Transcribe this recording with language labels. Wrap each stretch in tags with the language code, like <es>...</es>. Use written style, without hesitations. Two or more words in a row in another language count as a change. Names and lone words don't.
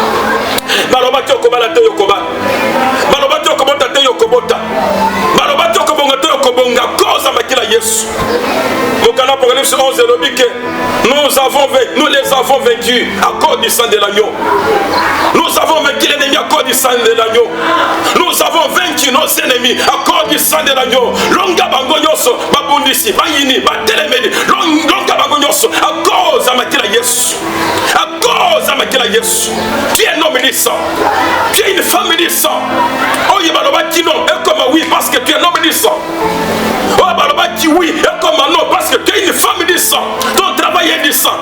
<fr>Apocalypse 11, nous les avons vaincus à cause du sang de l'agneau. Nous avons vaincu l'ennemi à cause du sang de l'agneau. Nous avons vaincu nos ennemis à cause du sang de l'agneau.</fr> <ln>Longa bangonyoso, babundisi, bayini, batelemeni, longa bangonyoso,</ln> <fr>à cause de</fr> <ln>Makila Yesu.</ln> <fr>À cause de</fr> <ln>Makila Yesu.</ln> <fr>Tu es un homme du sang. Tu es une femme du sang. Oh, Yabaloba qui non, et comme oui, parce que tu es un homme du sang. Oh, Yabaloba qui oui, et comme non, parce que tu es une femme du sang. Ton travail est du sang.</fr>